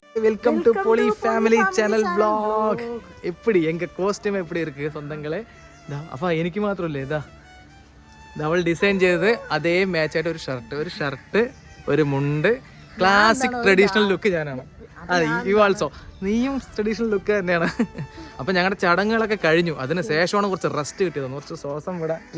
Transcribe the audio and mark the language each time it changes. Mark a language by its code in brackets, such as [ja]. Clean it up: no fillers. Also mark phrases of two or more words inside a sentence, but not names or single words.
[en] welcome to [ta] பொலி ஃபேமிலி சேனல் vlog. எப்படி எங்க கோஸ்டியூம் எப்படி இருக்கு சொந்தங்களே? [ml] அப்பா എനിക്ക് മാത്രമല്ലേ ഇതാ അവൾ ഡിസൈൻ ചെയ്തത് അതേ മാച്ച് ആയിട്ട് ഒരു ഷർട്ട് ഒരു മുണ്ട് [en] classic traditional look [ml] ഞാനാണ്. അതെ [en] you also [ml] നീയും [en] traditional look [ml] തന്നെയാണ്. അപ്പൊ ഞങ്ങളുടെ ചടങ്ങുകളൊക്കെ കഴിഞ്ഞു. അതിന് ശേഷമാണ് കുറച്ച് റെസ്റ്റ് കിട്ടിയത്, കുറച്ച് ശ്വാസം വിടാൻ അല്ലേ.